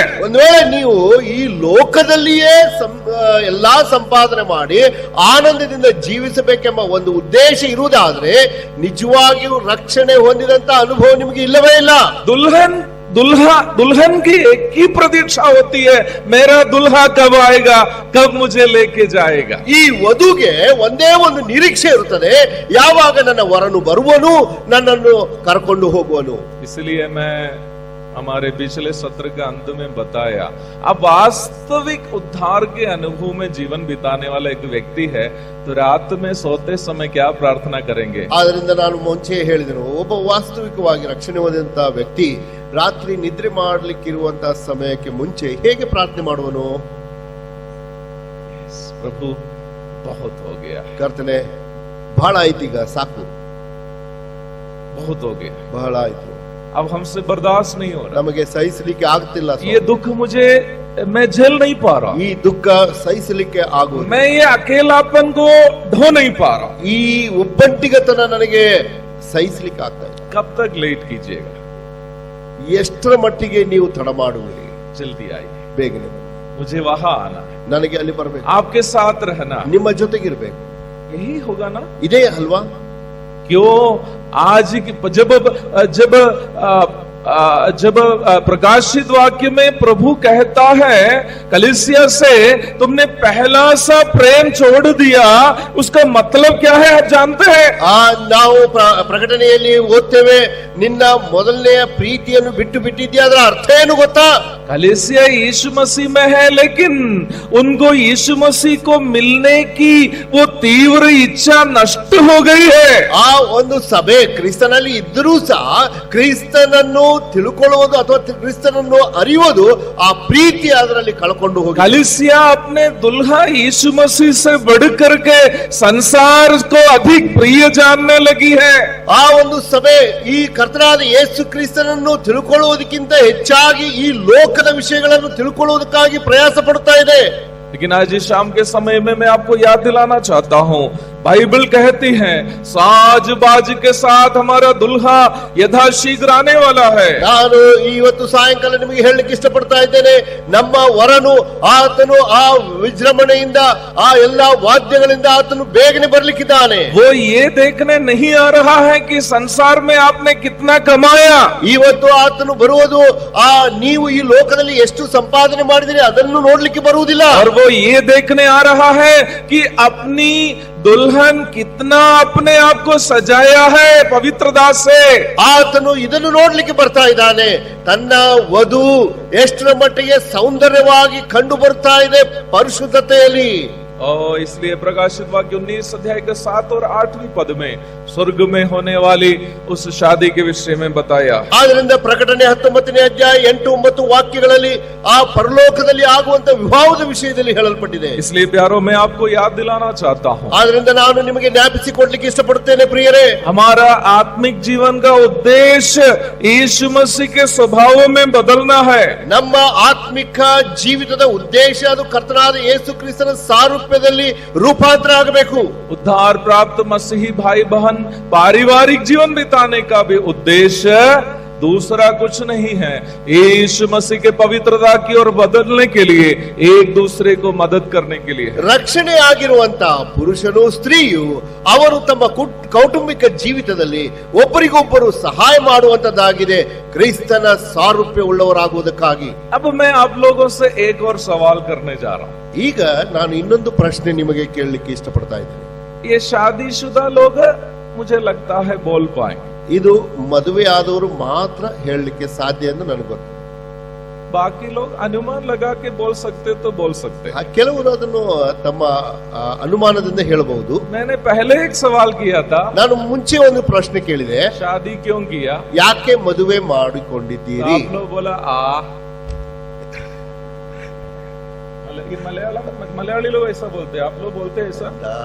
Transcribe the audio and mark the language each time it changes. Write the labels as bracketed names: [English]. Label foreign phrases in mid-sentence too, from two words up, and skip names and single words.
[Kannada] ಒಂದು ವೇಳೆ ನೀವು ಈ ಲೋಕದಲ್ಲಿಯೇ ಎಲ್ಲಾ ಸಂಪಾದನೆ ಮಾಡಿ ಆನಂದದಿಂದ ಜೀವಿಸಬೇಕೆಂಬ ಒಂದು ಉದ್ದೇಶ ಇರುವುದಾದ್ರೆ ನಿಜವಾಗಿಯೂ ರಕ್ಷಣೆ ಹೊಂದಿದಂತ ಅನುಭವ ನಿಮಗೆ ಇಲ್ಲವೇ ಇಲ್ಲ। [Hindi] दुल्हन की एक ही प्रतीक्षा होती है, मेरा दुल्हा कब आएगा, कब मुझे लेके जाएगा। [Kannada] ಈ ವಧುಗೆ ಒಂದೇ ಒಂದು ನಿರೀಕ್ಷೆ ಇರುತ್ತದೆ, ಯಾವಾಗ ನನ್ನ ವರನು ಬರುವನು, ನನ್ನನ್ನು ಕರ್ಕೊಂಡು ಹೋಗುವನು। [Hindi] इसलिए मैं हमारे पिछले सत्र के अंत में बताया, अब वास्तविक उद्धार के अनुभव में जीवन बिताने वाला एक व्यक्ति है तो रात में सोते समय क्या प्रार्थना करेंगे? [Kannada] ಆದ್ರಿಂದ ನಾನು ಮುಂಚೆ ಹೇಳಿದೆನು, ಒಬ್ಬ ವಾಸ್ತವಿಕವಾಗಿ ರಕ್ಷಣೆ ಹೊಂದಿದಂತ ವ್ಯಕ್ತಿ ರಾತ್ರಿ ನಿದ್ರೆ ಮಾಡಲಿಕ್ಕಿರುವಂತಹ ಸಮಯಕ್ಕೆ ಮುಂಚೆ ಹೇಗೆ ಪ್ರಾರ್ಥನೆ ಮಾಡುವನು? [Hindi] प्रभु बहुत हो गया, [Kannada] ಕರ್ತನೆ ಬಹಳ ಆಯ್ತೀಗ, ಸಾಕು, [Hindi] बहुत हो गया, [Kannada] ಬಹಳ ಆಯ್ತು, [Hindi] अब हमसे बर्दाश्त नहीं हो रहा, [Kannada] ನಮಗೆ ಸಹಿಸಲಿಕ್ಕೆ ಆಗ್ತಿಲ್ಲ, [Hindi] ये दुख मैं झेल नहीं पा रहा, [Kannada] ಈ ದುಃಖ ಸಹಿಸಲಿಕ್ಕೆ ಆಗುವುದಿಲ್ಲ, [Hindi] मैं ये अकेलापन को ढो नहीं पा रहा, [Kannada] ಈ ಒಬ್ಬಂಟಿಗತನ ನನಗೆ ಸಹಿಸಲಿಕ್ಕೆ ಆಗ್ತಾ ಇಲ್ಲ। [Hindi] कब तक लेट कीजिएगा? [Kannada] ಎಷ್ಟರ ಮಟ್ಟಿಗೆ ನೀವು ತಡ ಮಾಡುವಿರಿ? [Hindi] जल्दी आइए, [Kannada] ಬೇಗನೆ [Hindi] मुझे वहां आना, [Kannada] ನನಗೆ ಅಲ್ಲಿ ಬರಬೇಕು, [Hindi] आपके साथ रहना, [Kannada] ನಿಮ್ಮ ಜೊತೆಗಿರ್ಬೇಕು, [Hindi] यही होगा ना? [Kannada] ಇದೇ ಅಲ್ವಾ? [Hindi] क्यों आज जब प्रकाशित वाक्य में प्रभु कहता है कलीसिया से तुमने पहला सा प्रेम छोड़ दिया, उसका मतलब क्या है आप जानते हैं? [Kannada] ನಾವು ಪ್ರಕಟಣೆಯಲ್ಲಿ ಓದ್ತೇವೆ, ನಿನ್ನ ಮೊದಲನೆಯ ಪ್ರೀತಿಯನ್ನು ಬಿಟ್ಟು ಬಿಟ್ಟಿದ್ಯಾ, ಅದರ ಅರ್ಥ ಏನು ಗೊತ್ತಾ? [Hindi] कलीसिया यीशु मसीह में है, लेकिन उनको यीशु मसीह को मिलने की वो तीव्र इच्छा नष्ट हो गई है। [Kannada] ಆ ಒಂದು ಸಭೆ ಕ್ರಿಸ್ತನಲ್ಲಿ ಇದ್ದರೂ ಸಹ ಕ್ರಿಸ್ತನನ್ನು ತಿಳ್ಕೊಳ್ಳುವುದು ಅಥವಾ ಕ್ರಿಸ್ತನನ್ನು ಅರಿಯುವುದು ಆ ಪ್ರೀತಿ ಅದರಲ್ಲಿ ಕಳ್ಕೊಂಡು ಹೋಗಿ, [Hindi] कलीसिया अपने दुल्हा यीशु मसीह से बढ़कर के संसार को अधिक प्रिय जानने लगी है। [Kannada] ಆ ಒಂದು ಸಭೆ ಈ ಕರ್ತನಾದ ಯೇಸು ಕ್ರಿಸ್ತನನ್ನು ತಿಳ್ಕೊಳ್ಳುವುದಕ್ಕಿಂತ ಹೆಚ್ಚಾಗಿ ಈ ಲೋಕದ ವಿಷಯಗಳನ್ನು ತಿಳ್ಕೊಳ್ಳುವುದಕ್ಕಾಗಿ ಪ್ರಯಾಸ ಪಡುತ್ತಾ ಇದೆ। [Hindi] लेकिन आज इस शाम के समय में मैं आपको याद दिलाना चाहता हूँ, बाइबल कहती है साज बाज के साथ हमारा दुल्हा यथाशीघ्र आने वाला है। [Kannada] ನಾನು ಇವತ್ತು ಸಾಯಂಕಾಲ ನಿಮಗೆ ಹೇಳಲಿಕ್ಕೆ ಇಷ್ಟಪಡ್ತಾ ಇದ್ದೇನೆ, ನಮ್ಮ ವರನು ಆತನು ಆ ವಿಜೃಂಭಣೆಯಿಂದ ಆ ಎಲ್ಲಾ ವಾದ್ಯಗಳಿಂದ ಆತನು ಬೇಗನೆ ಬರ್ಲಿಕ್ಕಿದ್ದಾನೆ। [Hindi] वो ये देखने नहीं आ रहा है कि संसार में आपने कितना कमाया, [Kannada] ಇವತ್ತು ಆತನು ಬರುವುದು ನೀವು ಈ ಲೋಕದಲ್ಲಿ ಎಷ್ಟು ಸಂಪಾದನೆ ಮಾಡಿದಿರಿ ಅದನ್ನು ನೋಡ್ಲಿಕ್ಕೆ ಬರುವುದಿಲ್ಲ। [Hindi] और वो ये देखने आ रहा है कि अपनी दुल्हन कितना अपने आप को सजाया है पवित्रता से। [Kannada] ಆತನು ಇದನ್ನು ನೋಡ್ಲಿಕ್ಕೆ ಬರ್ತಾ ಇದ್ದಾನೆ, ತನ್ನ ವಧು ಎಷ್ಟರ ಮಟ್ಟಿಗೆ ಸೌಂದರ್ಯವಾಗಿ ಕಂಡು ಬರ್ತಾ ಇದೆ ಪರಿಶುದ್ಧತೆಯಲ್ಲಿ। [Hindi] और इसलिए प्रकाशित वाक्य 19 अध्याय के 7 और 8वीं पद में स्वर्ग में होने वाली उस शादी के विषय में बताया। [Kannada] ಆದ್ರಿಂದ ಪ್ರಕಟಣೆ 19ನೇ ಅಧ್ಯಾಯ 8, 9 ವಾಕ್ಯಗಳಲ್ಲಿ ಆ ಪರಲೋಕದಲ್ಲಿ ಆಗುವಂತ ವಿವಾಹದ ವಿಷಯದಲ್ಲಿ ಹೇಳಲ್ಪಟ್ಟಿದೆ. [Hindi] इसलिए प्यारों मैं आपको याद दिलाना चाहता हूँ, [Kannada] ಆದ್ರಿಂದ ನಾನು ನಿಮಗೆ ಜ್ಞಾಪಿಸಿಕೊಡ್ಲಿಕ್ಕೆ ಇಷ್ಟಪಡುತ್ತೇನೆ ಪ್ರಿಯರೇ, [Hindi] हमारा आत्मिक जीवन का उद्देश्य यीशु मसीह के स्वभाव में बदलना है। [Kannada] ನಮ್ಮ ಆತ್ಮಿಕ ಜೀವಿತದ ಉದ್ದೇಶ ಅದು ಕರ್ತನಾದ ಯೇಸು ಕ್ರಿಸ್ತನ ಸಾರೂಪ್ಯದಲ್ಲಿ ರೂಪಾಂತರ ಆಗಬೇಕು. [Hindi] उद्धार प्राप्त मसीही भाई बहन पारिवारिक जीवन बिताने का भी उद्देश्य दूसरा कुछ नहीं है, यीशु मसीह के पवित्रता की ओर बदलने के लिए, एक दूसरे को मदद करने के लिए। [Kannada] ರಕ್ಷಣೆ ಆಗಿರುವಂತ ಪುರುಷನು ಸ್ತ್ರೀಯು ಅವರು ತಮ್ಮ ಕೌಟುಂಬಿಕ ಜೀವಿತದಲ್ಲಿ ಒಬ್ಬರಿಗೊಬ್ಬರು ಸಹಾಯ ಮಾಡುವಂತದ್ದಾಗಿದೆ, ಕ್ರಿಸ್ತನ ಸಾರೂಪ್ಯ ಉಳ್ಳವರಾಗುವುದಕ್ಕಾಗಿ. [Hindi] अब मैं आप लोगों से एक और सवाल करने जा रहा हूं। [Kannada] ಈಗ ನಾನು ಇನ್ನೊಂದು ಪ್ರಶ್ನೆ ನಿಮಗೆ ಕೇಳಲಿಕ್ಕೆ ಇಷ್ಟಪಡ್ತಾ ಇದ್ದೇನೆ. [Hindi] ये शादीशुदा लोग मुझे लगता है बोल पाएंगे, [Kannada] ಇದು ಮದುವೆ ಆದವರು ಮಾತ್ರ ಹೇಳಲಿಕ್ಕೆ ಸಾಧ್ಯ ಎಂದು ನನಗೆ ಗೊತ್ತು. [Hindi] बाकी लोग अनुमान लगा के बोल सकते तो बोल सकते। [Kannada] ಕೆಲವರು ಅದನ್ನು ತಮ್ಮ ಅನುಮಾನದಿಂದ ಹೇಳಬಹುದು. [Hindi] मैंने पहले एक सवाल किया था, [Kannada] ನಾನು ಮುಂಚೆ ಒಂದು ಪ್ರಶ್ನೆ ಕೇಳಿದೆ, [Hindi] शादी क्यों किया? [Kannada] ಯಾಕೆ ಮದುವೆ ಮಾಡಿಕೊಂಡಿದ್ದೀರಿ? [Hindi] आप लोग बोला मलयाली लोग ऐसा बोलते हैं, आप लोग बोलते हैं ऐसा?